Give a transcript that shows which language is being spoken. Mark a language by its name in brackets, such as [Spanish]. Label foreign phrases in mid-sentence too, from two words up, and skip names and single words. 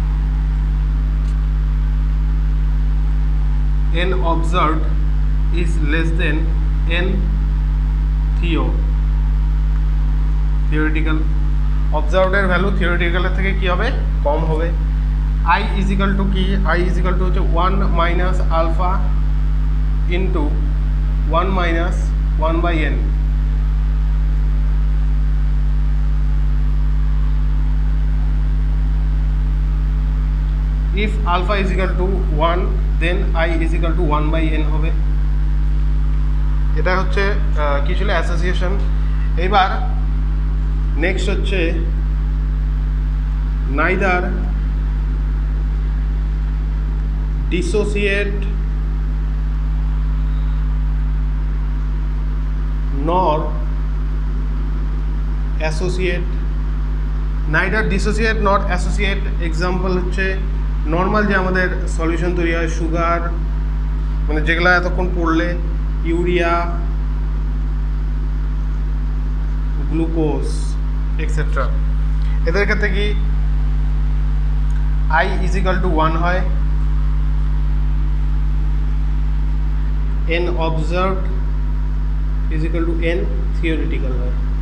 [English] n observed is less than n theoretical. observed-এর value theoretical-এর [Bangla] থেকে কী হবে, কম হবে। [English] I is equal to কি, I is equal to হচ্ছে 1 minus alpha into 1 minus 1/n. if alpha is equal to 1 then I is equal to 1/n হবে। [Bangla] এটা হচ্ছে কি ছিল অ্যাসোসিয়েশন। এবার নেক্সট হচ্ছে [English] neither dissociate nor associate। neither dissociate nor associate [Bangla] এক্সাম্পল হচ্ছে নর্মাল যে আমাদের সলিউশন তৈরি হয়, সুগার, মানে যেগুলো এতক্ষণ পড়লে, ইউরিয়া, [English] glucose etcetera, [Bangla] এদের ক্ষেত্রে কি [English] I is equal to [Bangla] 1 হয়, [English] n observed is equal to n theoretical [Bangla] হয়।